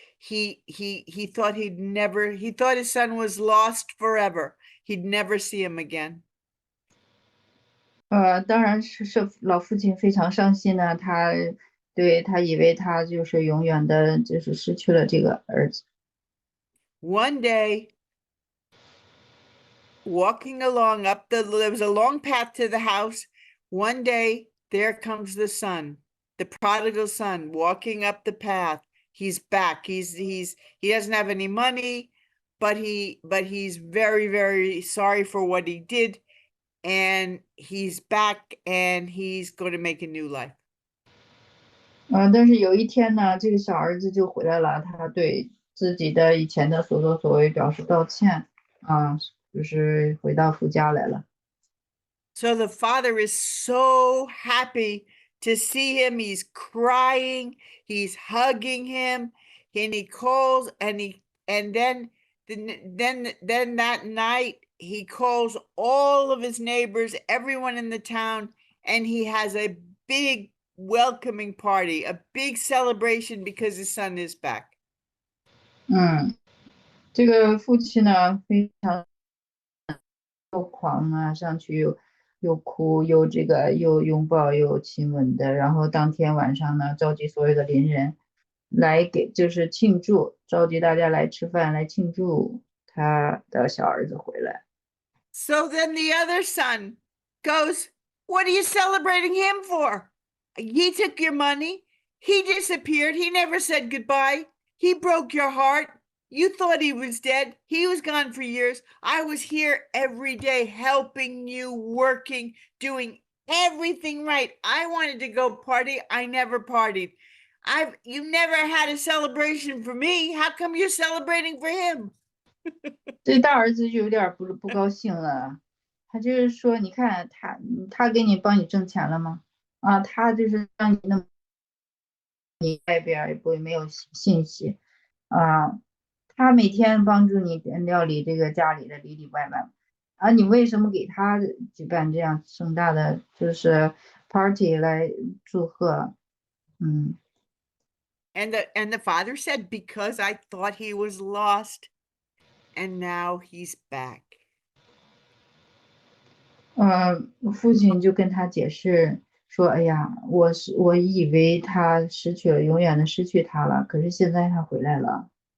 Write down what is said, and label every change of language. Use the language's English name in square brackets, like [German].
[English] He thought he thought his son was lost forever. He'd never see him again. [Chinese] 当然是老父亲非常伤心呢，他以为他就是永远的，就是失去了这个儿子。 [English] One day, walking along there was a long path to the house. One day, there comes the son, the prodigal son, walking up the path. He's back. He doesn't have any money, but he's very, very sorry for what he did. And he's back and he's going to make a new life. [Chinese] 但是有一天呢，这个小儿子就回来了，他对自己的以前的所作所为表示道歉，就是回到父家来了。 [English] So the father is so happy to see him. He's crying, he's hugging him, and he calls and then that night he calls all of his neighbors, everyone in the town, and he has a big welcoming party, a big celebration because his son is back. [Chinese] 这个父亲呢非常狂啊，上去又哭又拥抱又亲吻的，然后当天晚上呢召集所有的邻人来就是庆祝，召集大家来吃饭来庆祝他的小儿子回来。 [English] So then the other son goes, "What are you celebrating him for? He took your money. He disappeared. He never said goodbye. He broke your heart. You thought he was dead. He was gone for years. I was here every day helping you, working, doing everything right. I wanted to go party. I never partied. You never had a celebration for me. How come you're celebrating for him?" [Chinese] 这大儿子就有点不高兴了，他就是说，你看他给你帮你挣钱了吗？他就是让你那么你外边也不会没有信息他每天帮助你料理这个家里的里里外外你为什么给他举办这样盛大的就是 party 来祝贺？ [English] And the father said, "Because I thought he was lost, and now he's back." [Chinese] 父亲就跟他解释说：“哎呀，我以为他永远的失去他了，可是现在他回来了。”